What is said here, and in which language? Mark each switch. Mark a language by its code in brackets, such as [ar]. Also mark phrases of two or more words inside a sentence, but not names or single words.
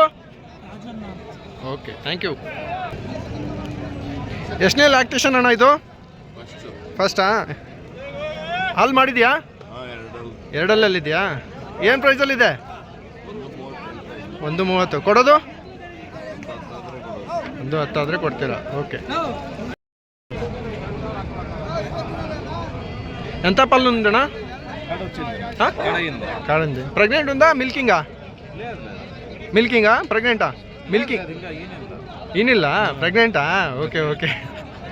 [kn] ಓಕೆ. [en] thank you. [kn] ಎಷ್ಟನೇ ಲ್ಯಾಕ್ಟೇಷನ್ ಅಣ್ಣ ಇದು? ಫಸ್ಟಾ? ಹಾಲು ಮಾಡಿದ್ಯಾ? 2ರಲ್ಲಿದೆಯಾ? ಏನು ಪ್ರೈಸಲ್ಲಿದೆ? 130. ಕೊಡೋದು? 110 ಆದರೆ ಕೊಡ್ತೀರಾ? ಓಕೆ. [te] ఎంత పళ్ళు ఉందన్నా? కాడంది. ప్రెగ్నెంట్ ఉందా? మిల్కింగా ప్రెగ్నెంటా? మిల్కింగ్ ఈనిಲ್ಲ ప్రెగ్నెంಟా? ఓకే.